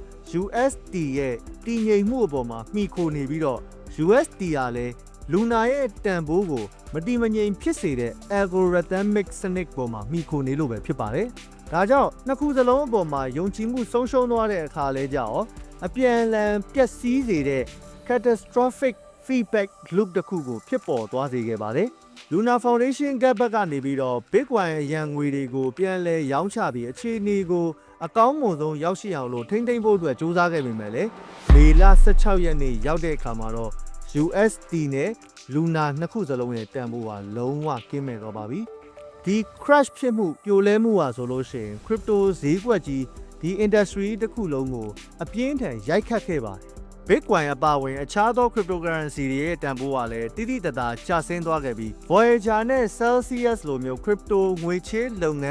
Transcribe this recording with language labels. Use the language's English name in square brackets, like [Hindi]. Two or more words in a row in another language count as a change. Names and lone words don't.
[Burmese] USD ရဲ့တည်ငြိမ်မှုအပေါ်မှာမှီခိုနေပြီးတော့USD ကလည်း Luna ရဲ့တန်ဖိုးကိုမတည်မငြိမ်ဖြစ်စေတဲ့ algorithmic စနစ် ပေါ်မှာမှီခိုနေလို့ပဲဖြစ်ပါတယ်။ဒါကြောင့်နှစ်ခုစလုံးအပေါ်မှာယုံကြည်မှုဆုံးရှုံးသွားတဲ့အခါလဲကြောက်အပြန်အလှန်ပျက်စီးစေတဲ့ [English] catastrophic feedback loop [Burmese] တစ်ခုကိုဖြစ်ပေါ်သွားစေခဲ့ပါတယ်။ Luna Foundation ကဘက်ကနေပြီးတော့ Bitcoin အရန်ငွေတွေကိုပြန်လဲရောင်းချပြီးအခြေအနေကိုအကောင်းဆုံးရောက်ရှိအောင်လို့ထိန်းသိမ်းဖို့အတွက်စူးစမ်းခဲ့ပေမဲ့လည်းမေလ16ရက်နေ့ရောက်တဲ့အခါမှာတော့ USD နဲ့ Luna နှစ်ခုစလုံးရဲ့တန်ဖိုးဟာလုံးဝကင်းမဲ့တော့ပါပြီ။ဒီ crash ဖြစ်မှုပြိုလဲမှုဟာဆိုလို့ရှိရင် crypto ဈေးကွက်ကြီးဒီ industry တစ်ခုလုံးကိုအပြင်းထန်ရိုက်ခတ်ခဲ့ပါတယ်။ Bitcoin အပါအဝင်အခြားသော cryptocurrency တွေရဲ့တန်ဖိုးကလည်းတိတိတသာကျဆင်းသွားခဲ့ပြီး Voyager နဲ့ Celsius လိုမျိုး crypto ငွေချေးလုပ်ငန်း